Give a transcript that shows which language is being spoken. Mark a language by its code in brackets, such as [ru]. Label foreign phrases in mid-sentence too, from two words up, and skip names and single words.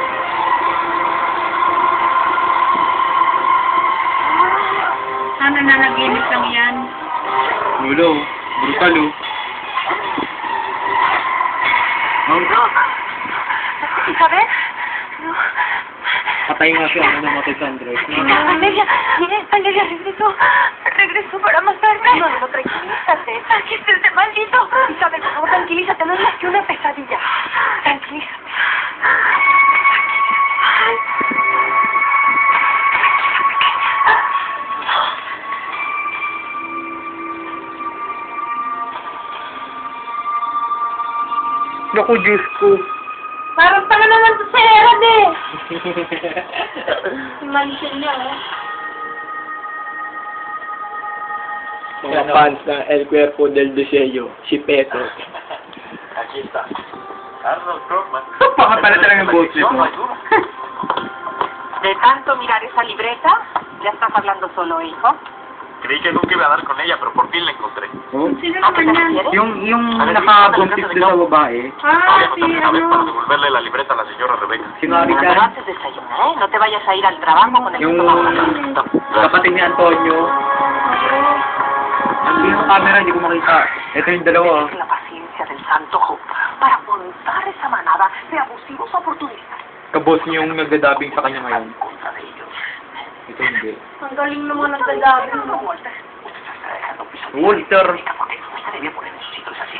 [tl] Ano na naginip lang yan? Lulo, brutal, oh. Isabel? Patay nga siya, ano namatay si Andres. [es] Valeria, Valeria, regresó para matarme. No, no, tranquilízate. Aquí está ese maldito. Isabel, por favor, tranquilízate, no es más que una pesadilla. Tranquilízate. [tl] Naku, Diyos ko. Parang tanga naman to sa Herod eh. Imagine niya, oh. Mga fans na El Cuerpo del Deseo, si Peto. [es] Aquí está. Arnold Krugman. [tl] Baka pala talagang boss [es] Yo [tl] nito. [es] no ayudo. De tanto mirar esa libreta, ¿ya estás hablando solo, hijo? Creí que nunca iba a dar con ella, pero por fin la encontré. Oh? [tl] Sino [es] ¿A qué [tl] naman [es] te [tl] yan? [es] refieres? [tl] Yung nakabuntis doon sa babae, [es] Voy a [tl] Ah, si [es] anotar de una vez para [tl] ano. [es] devolverle la libreta a la señora Rebeca. [tl] si Mari [es] Pero [tl] Chan, [es] antes desayuna, ¿eh? No te vayas a ir al trabajo con el [tl] yung [es] estómago. [tl] kapatid ni Antonio, ang yung camera, hindi ko makita. Ito yung dalawa. [es] Tienes la paciencia del santo Job para montar esa manada de abusivos oportunistas [tl] Kabos niyo yung nagdadabing sa kanya ngayon. [es] en contra de ellos. [tl] Ito hindi. Ang galing naman ng dalabi mo. [es] Walter, usted se está dejando pisar. Walter! Porque no me debía poner en su sitio esa